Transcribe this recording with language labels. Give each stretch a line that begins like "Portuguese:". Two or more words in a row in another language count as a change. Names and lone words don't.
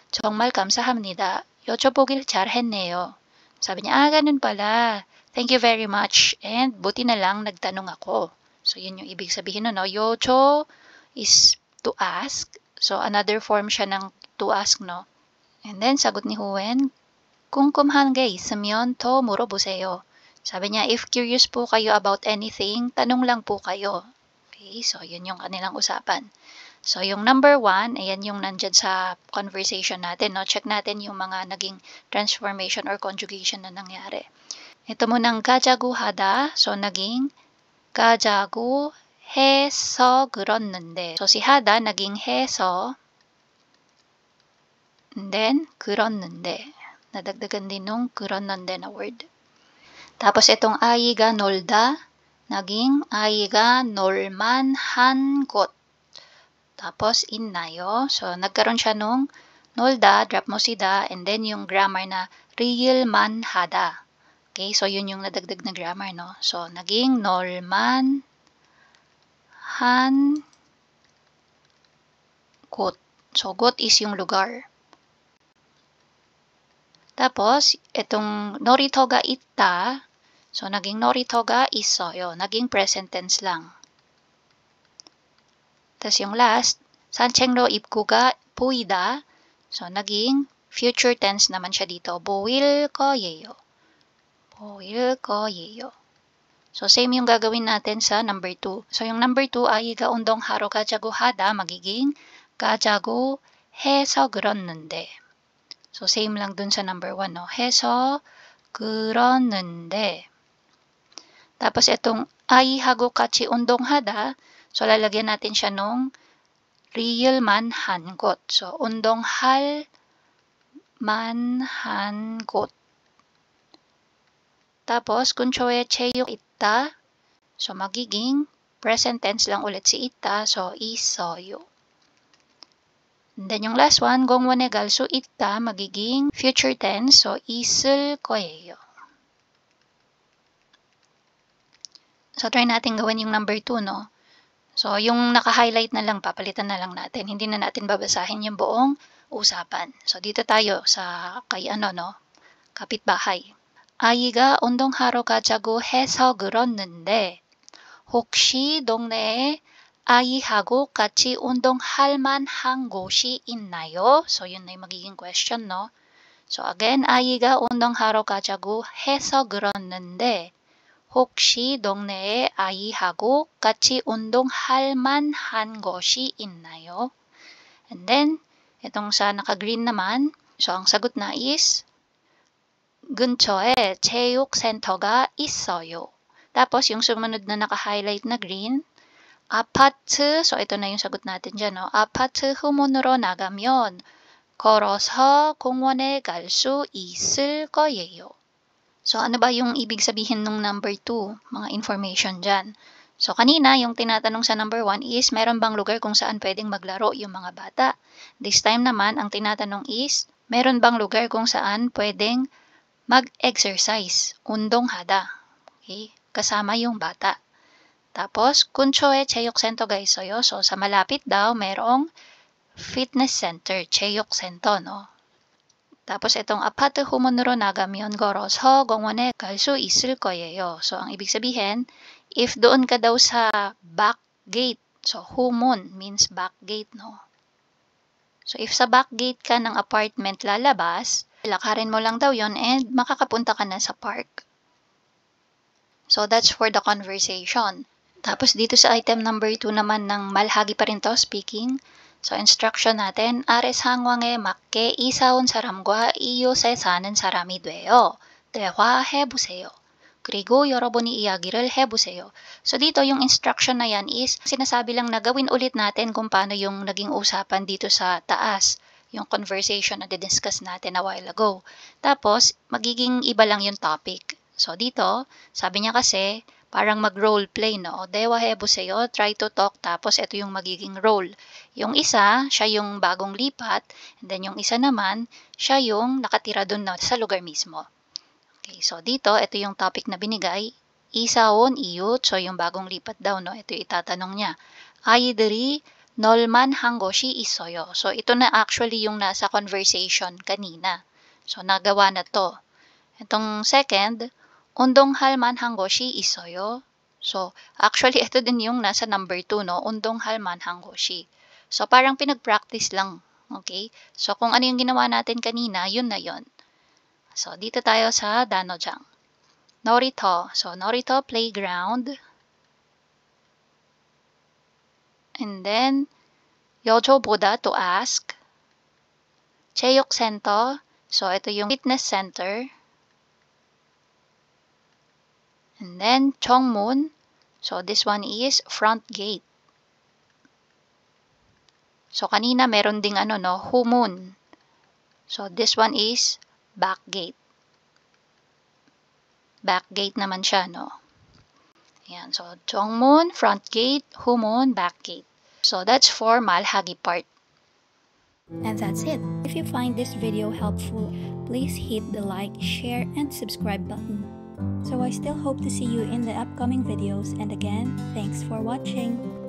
Korean: 정말 감사합니다. 여쭤보길 잘했네요.
Filipino: Sabi niya, ganun pala.
English: Thank you very much.
Filipino: And buti na lang nagtanong ako. So, yun yung ibig sabihin no?
English: Yocho is to ask. So, another form
Filipino: siya ng
English: to ask, no? And then,
Filipino: sagot ni Huwen,
Korean: 궁금한 게 있으면 더 물어보세요.
Filipino: Sabi niya,
English: if curious
Filipino: po kayo
English: about anything,
Filipino: tanong lang po kayo. Okay, so yun yung kanilang usapan. So, yung
English: number 1,
Filipino: ayan yung nandyan sa conversation natin, no? Check natin yung mga naging
English: transformation or conjugation
Filipino: na nangyari. Ito munang
Korean: 가자고 하다, so naging 가자고 해서 그렇는데.
Filipino: So, si hada naging 해서,
Korean: and then 그렇는데.
Filipino: Nadagdagan din nung 그렇는데 na word. Tapos itong
Korean: 아이가 놀다,
Filipino: naging
Korean: 아이가 놀만한 곳. Tapos 있나요?
Filipino: So, nagkaroon siya nung 놀다,
Korean: drop mo
Filipino: si da,
English: and then
Filipino: yung grammar na
Korean: ㄹ만 하다.
Filipino: Okay, so yun yung nadagdag na grammar, no?
Korean: So, naging 놀만 한 곳.
Filipino: So, 곳 is yung lugar. Tapos, itong
Korean: 놀이터가 있다, so naging 놀이터가 있어요.
Filipino: Naging
English: present tense
Filipino: lang. Tapos yung last,
Korean: 산책로 입구가 보이다,
Filipino: so naging
English: future tense
Filipino: naman siya dito.
Korean: 보일 거예요. 보일 거예요.
Filipino: So, same yung gagawin natin sa number 2. So, yung number 2,
Korean: 아이가 운동하러 가자고 하다, magiging 가자고 해서 그렇는데.
Filipino: So, same lang dun sa number 1, no?
Korean: 해서 그렇는데. Tapos, itong 아이하고 같이 운동하다, so, lalagyan natin siya nung ㄹ만 한 곳. So, 운동할 만한 곳.
Filipino: Tapos,
Korean: 근처에 체육 있다.
Filipino: So, magiging
English: present tense
Filipino: lang ulit si 있다.
Korean: So, 있어요.
English: And then
Korean: yung
English: last one,
Korean: gongwone 갈 수 있다,
Filipino: magiging
English: future tense. So,
Korean: 있을 거예요.
Filipino: So, try natin gawin yung number 2, no? So, yung naka-highlight na lang, papalitan na lang natin. Hindi na natin babasahin yung buong usapan. So, dito tayo sa kay kapitbahay.
Korean: 아이가 운동하러 가자고 해서 그렇는데 혹시 동네에 아이하고 같이 운동할 만한 곳이 있나요?
Filipino: So, yun na yung magiging question, no? So, again,
Korean: 아이가 운동하러 가자고 해서 그렇는데 혹시 동네에 아이하고 같이 운동할 만한 곳이 있나요?
English: And then,
Filipino: itong sa naka-green naman, so ang sagot na is,
Korean: 근처에 체육센터가 있어요.
Filipino: Tapos, yung sumunod na naka-highlight na green, 아파트, so ito na yung sagot natin dyan, no?
Korean: 아파트 후문으로 나가면 걸어서 공원에 갈 수 있을 거예요.
Filipino: So, ano ba yung ibig sabihin nung number 2? Mga information dyan. So, kanina, yung tinatanong sa number 1 is, meron bang lugar kung saan pwedeng maglaro yung mga bata?
English: This time
Filipino: naman, ang tinatanong is, meron bang lugar kung saan pwedeng mag-exercise? 운동하다. Okay? Kasama yung bata. Tapos,
Korean: 근처에 체육센터가 있어요.
Filipino: So, sa malapit daw, merong
English: fitness center,
Filipino: 체육센터, no?
Korean: tapos itong 아파트 후문으로 나가면 걸어서 공원에 갈 수 있을 거예요.
Filipino: So, ang ibig sabihin, if doon ka daw sa
English: back gate,
Filipino: so
English: humun means back gate,
Filipino: no? So, if sa
English: back gate
Filipino: ka ng apartment lalabas, lakarin mo lang daw yon and makakapunta ka na sa park.
English: So, that's for the conversation.
Filipino: Tapos, dito sa item number 2 naman ng malhagi pa rin to, speaking. So, instruction natin,
Korean: 아래 상황에 맞게 이사 온 사람과 이웃에 사는 사람이 돼요. 대화해보세요. 그리고 여러분이 이야기를 해보세요.
Filipino: So, dito yung instruction na yan is, sinasabi lang na gawin ulit natin kung paano yung naging usapan dito sa taas. Yung conversation na didiscuss natin
English: a while ago.
Filipino: Tapos, magiging iba lang yung topic. So, dito, sabi niya kasi, parang mag-
English: role play,
Filipino: no?
Korean: 대화해보세요,
English: try to talk,
Filipino: tapos ito yung magiging role. Yung isa, siya yung bagong lipat, and then yung isa naman, siya yung nakatira dun na sa lugar mismo. Okay, so dito, ito yung topic na binigay,
Korean: 이사 온 이웃,
Filipino: so yung bagong lipat daw, no? Ito yung itatanong niya.
Korean: 아이들이 놀만한 곳이 있어요.
Filipino: So ito na actually yung nasa conversation kanina. So nagawa na to. Itong second,
Korean: 운동할 만한 곳이 있어요.
Filipino: So, actually, ito din yung nasa number 2, no?
Korean: 운동할 만한 곳이.
Filipino: So, parang pinag-practice lang.
English: Okay?
Filipino: So, kung ano yung ginawa natin kanina, yun na yun. So, dito tayo sa 단어장. 놀이터.
English: So, 놀이터, playground. And then, 여쭤보다, to ask.
Korean: 체육센터.
Filipino: So, ito yung
English: fitness center. And then, 정문. So, this one is front gate. So,
Filipino: kanina meron ding humun.
English: So, this one is back gate. Back gate
Filipino: naman siya, no? Ayan. So,
Korean: 정문,
English: front gate, humun, back gate. So, that's for malhagi part. And that's it. If you find this video helpful, please hit the like, share, and subscribe button. So I still hope to see you in the upcoming videos, and again, thanks for watching.